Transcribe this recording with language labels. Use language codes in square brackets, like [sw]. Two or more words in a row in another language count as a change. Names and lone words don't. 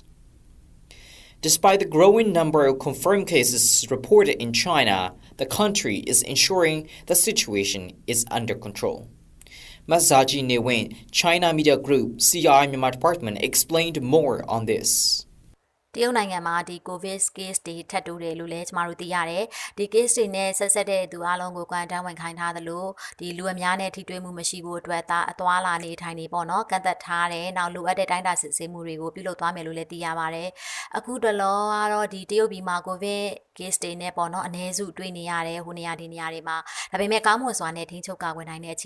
[en] Despite the growing number of confirmed cases reported in China, the country is ensuring the situation is under control. Masaji Newin, China Media Group, CI Myanmar Department, explained more on this. [my] တရုတ်နိုင်ငံမှာဒီ COVID case တွေထပ်တိုးတယ်လို့လည်းကျမတို့သိရတယ်ဒီ case တွေနဲ့ဆက်ဆက်တဲ့သူအားလုံးကို quarantine ဝင်ခိုင်းထားသလိုဒီလူအများနဲ့ထိတွေ့မှုမရှိဖို့အတွက်အသွားလာနေထိုင်နေပေါ့နော်ကန့်သက်ထားတယ်နောက်လိုအပ်တဲ့တိုင်းတာစစ်ဆေးမှုတွေကိုပြုလုပ်သွားမယ်လို့လည်းသိရပါတယ်အခုတလောကတော့ဒီတရုတ်ပြည်မှာ COVID case တွေနဲ့ပေါ့နော်အနည်းစုတွေ့နေရတယ်ဟိုနေရာဒီနေရာတွေမှာဒါပေမဲ့ကောင်းမွန်စွာနဲ့ထိန်းချုပ်ကာကွယ်နိုင်တဲ့အခြေ